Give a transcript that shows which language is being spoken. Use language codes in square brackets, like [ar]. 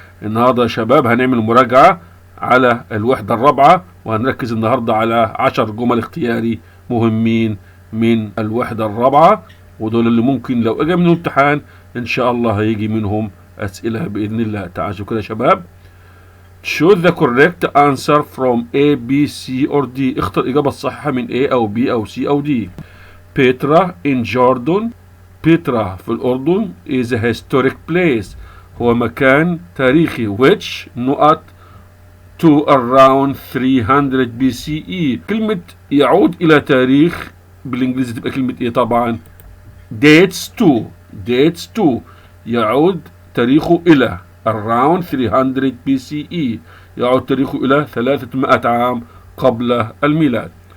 [ar] النهاردة يا شباب هنعمل مراجعة على الوحدة الرابعة، وهنركز النهاردة على 10 جمل اختياري مهمين من الوحدة الرابعة، ودول اللي ممكن لو اجى منهم امتحان إن شاء الله هيجي منهم أسئلة بإذن الله. تعالوا كده يا شباب. [en] Choose the correct answer from A, B, C or D. [ar] اختر الإجابة الصحيحة من A أو B أو C أو D. [en] Petra in Jordan. [ar] بيترا في الأردن [en] is a historic place. [ar] هو مكان تاريخي [en] which نقط to around 300 BCE. [ar] كلمة يعود إلى تاريخ بالإنجليزي تبقى كلمة إيه طبعا؟ [en] dates to [ar] يعود تاريخه إلى [en] around 300 BCE، [ar] يعود تاريخه إلى 300 عام قبل الميلاد.